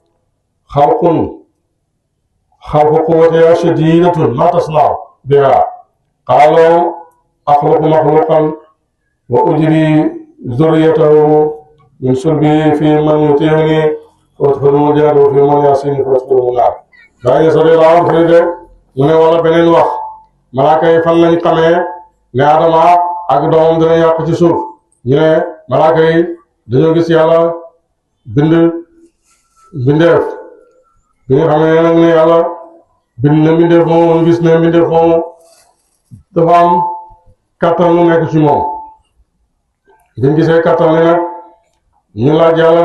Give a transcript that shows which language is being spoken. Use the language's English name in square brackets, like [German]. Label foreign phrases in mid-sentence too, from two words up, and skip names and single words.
[Arabic] خلق قوتها شديدة ما تصنع بها قالوا أخلق مخلوقا وأجري ذريته من سلبه في من يطيعني وادخلوا الجنة وفي من يعصيني فادخلوا النار [Wolof] daa sori laa firi de mu ne wala beneen wax malaaka yi fan lañ xamee ne Adama ak doomam dina yàq ci suuf ñu ne malaaka yi dañoo gis yàlla bind mbindeef bi nga xamee nag ne yàlla bind na mbindeef moomu ñu gis ne mbindeef moomu dafa am kattan mu nekk ci moom biñ gisee kattan li nag ñu laaj